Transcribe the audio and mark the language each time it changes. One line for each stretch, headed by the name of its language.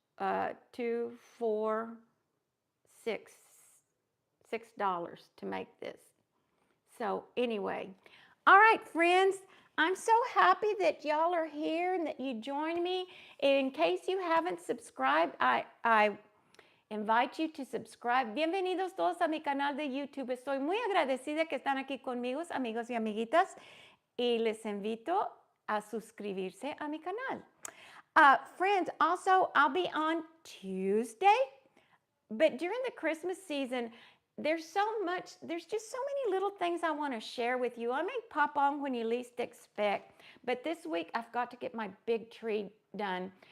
English: $2, $4, $6 to make this. So anyway, all right, friends, I'm so happy that y'all are here and that you joined me. In case you haven't subscribed, I invite you to subscribe.
Spanish: Bienvenidos todos a mi canal de YouTube. Estoy muy agradecida que están aquí conmigo, amigos y amiguitas, y les invito a suscribirse a mi canal.
English: Friends, also, I'll be on Tuesday, but during the Christmas season, there's just so many little things I want to share with you. I may pop on when you least expect, but this week I've got to get my big tree done.